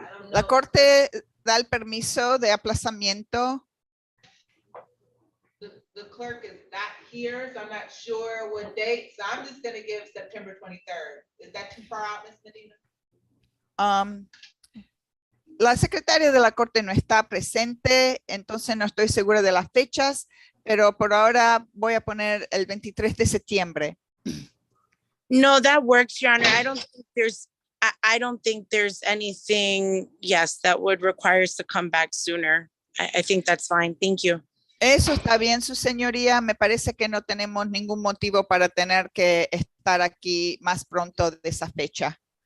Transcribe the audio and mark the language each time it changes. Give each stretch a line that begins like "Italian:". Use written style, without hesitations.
Spanish: La corte da el permiso de aplazamiento.
English: The clerk is not here, so I'm not sure what date. So I'm just going to give September 23rd. Is that too far out, Ms. Medina?
Spanish: La secretaria de la corte no está presente, entonces no estoy segura de las fechas, pero por ahora voy a poner el 23 de septiembre.
English: No, that works, Your Honor. I don't think there's anything, yes, that would require us to come back sooner. I think that's fine. Thank you.
Spanish: Eso está bien, su señoría. Me parece que no tenemos ningún motivo para tener que estar aquí más pronto de esa fecha.